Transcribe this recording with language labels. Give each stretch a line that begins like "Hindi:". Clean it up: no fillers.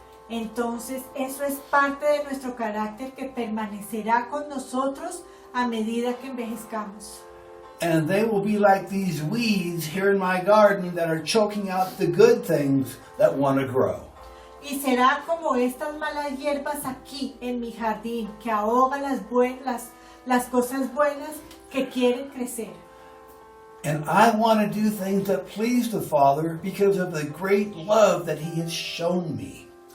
Spanish: entonces eso es parte de nuestro carácter que permanecerá con nosotros a medida que envejezcamos.
English: And they will be like these weeds here in my garden that are choking out the good things that want to grow.
Spanish: Y será como estas malas hierbas aquí en mi jardín que ahogan las cosas buenas que quieren crecer.
English: And I want to do things that please the Father because of the great love that He has shown me.